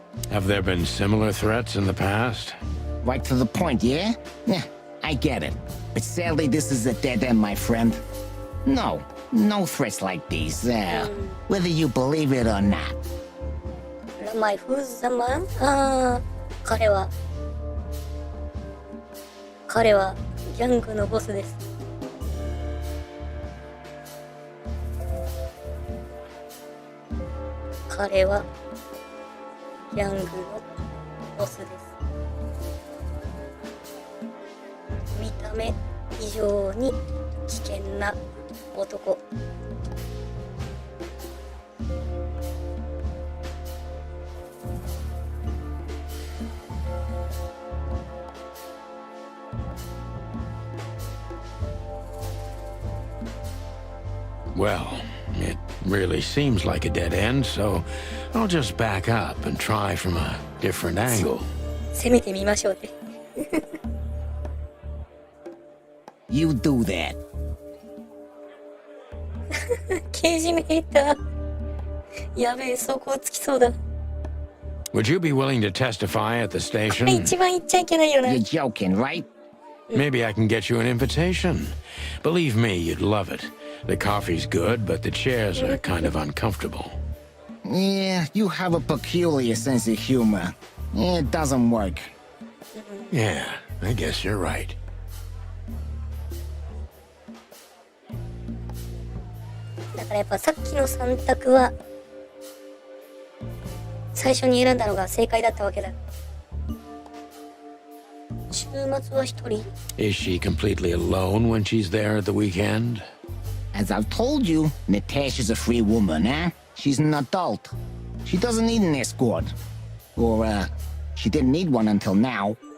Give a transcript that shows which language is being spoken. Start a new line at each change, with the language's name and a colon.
English: Have there been similar threats in the past? Right to the point, yeah? Yeah, I get it. But sadly, this is a dead end, my friend. No threats like these, whether you believe it or not. My who's the man?
Japanese: ああ、彼はギャングのボスです。彼はギャングのボスです。見た目以上に危険な男。
English: Well, it really seems like a dead end, so I'll just back up and try from a different angle.
Japanese: 攻めてみましょうって。
English: You do that.
Japanese: 刑事メーター。やべえ、そこつきそうだ。
English: Would you be willing to testify at the
Japanese: これ
English: station?
Japanese: 一番言っちゃいけないよな。
English: You're joking, right? Maybe I can get you an invitation. Believe me, you'd love it. The coffee's good, but the chairs are kind of uncomfortable. Yeah, you have a peculiar sense of humor. It doesn't work. Yeah, I guess you're right.
Japanese: だからやっぱさっきの3択は最初に選んだのが正解だったわけだ。週末は一人。
English: Is she completely alone when she's there at the weekend? As I've told you, Natasha's a free woman, eh? She's an adult. She doesn't need an escort. Or, she didn't need one until now.